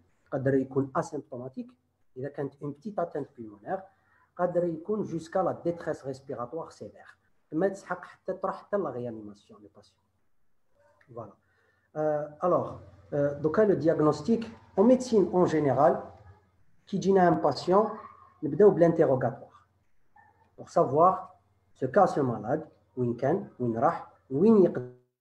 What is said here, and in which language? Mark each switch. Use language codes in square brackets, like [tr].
[ar] قدر يكون [fr] asymptomatique, إذا كانت une petite atteinte pulmonaire, قدر يكون jusqu'à la détresse respiratoire sévère. [ar] ما تسحق حتى تروح حتى [fr] la réanimation des patients. Voilà. Alors, donc le diagnostic en médecine en général, qui dit à un patient, [ar] نبداو بالinterrogatoire [fr] pour savoir ce qu'a ce malade, [ar] وين كان, وين راح, وين يقدر.